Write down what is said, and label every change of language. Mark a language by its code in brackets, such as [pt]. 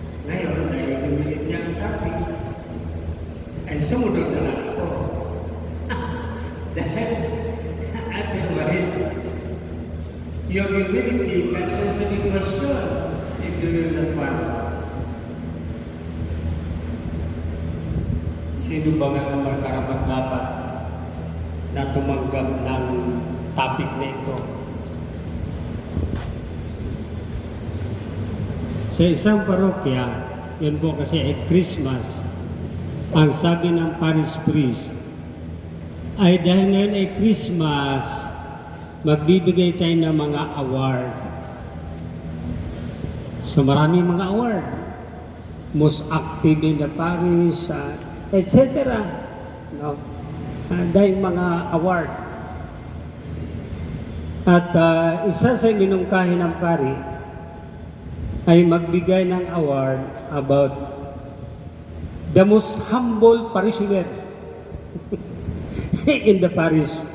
[tl] Ngayon, dahil humility niya ang topic, ay sumunod na lang ako. Dahil, [en] otherwise, your humility can also be questioned if you will not want. [tl] Sino ba nga naman karapat-dapat na tumanggap ng topic na ito? Sa isang parokya, yun po kasi ay Christmas, ang sabi ng parish priest, ay dahil ngayon ay Christmas, magbibigay tayo ng mga award. So maraming mga award. [en] Most active in the parish, etc. [tl] No? Dahil mga award. At isa sa minungkahi ng pari ay magbigay ng award [en] about the most humble parishioner in the parish.